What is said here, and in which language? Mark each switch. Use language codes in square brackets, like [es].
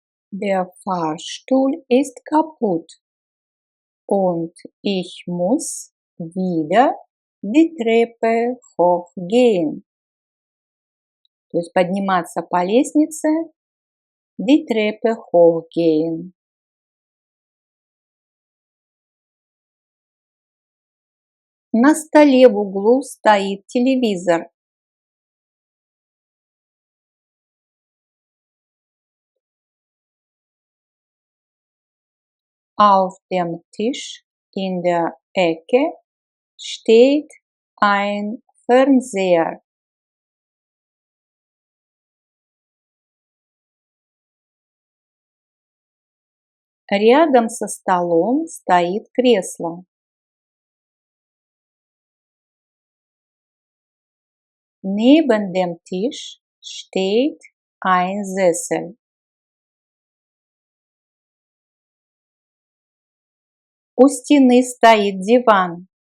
[de] Der Fahrstuhl ist kaputt und ich muss wieder die Treppe hochgehen. [ru] То есть подниматься по лестнице, [de] die Treppe hochgehen. [ru] На столе в углу стоит телевизор. [de] Auf dem Tisch in der Ecke steht ein Fernseher. [ru] Рядом со столом стоит кресло. [de] Neben dem Tisch steht ein Sessel. [ru] У стены стоит диван.